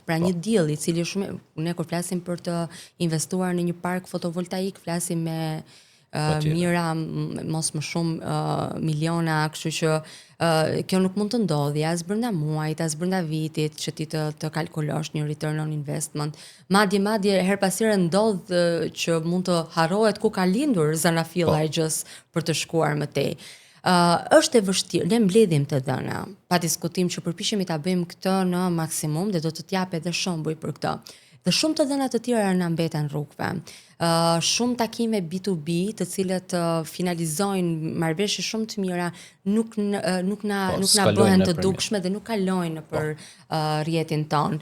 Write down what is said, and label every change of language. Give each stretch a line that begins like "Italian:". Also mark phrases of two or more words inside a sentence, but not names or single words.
Albanian: Pra një deal i cili shumë, ne kur flasim për të investuar në një park fotovoltaik, flasim me mira, mos më shumë miliona, kështu që kjo nuk mund të ndodhi as brenda muajit, as brenda vitit që ti të kalkulosh një
English: return on investment.
Albanian: Madje her pas here ndodh që mund të harrohet ku ka lindur zanafilla e gjës për të shkuar më tej. Është e vështirë, ne mbledhim të dhëna, pa diskutim që përpiqemi ta bëjmë këtë në maksimum dhe do të t'jap edhe shembuj për këtë. Dhe shumë të dhëna të tjera na mbeten rrugëve. Shumë takime B2B të cilët finalizojnë marrëveshje shumë të mira nuk na bëhen të dukshme dhe nuk kalojnë për rrjetin ton.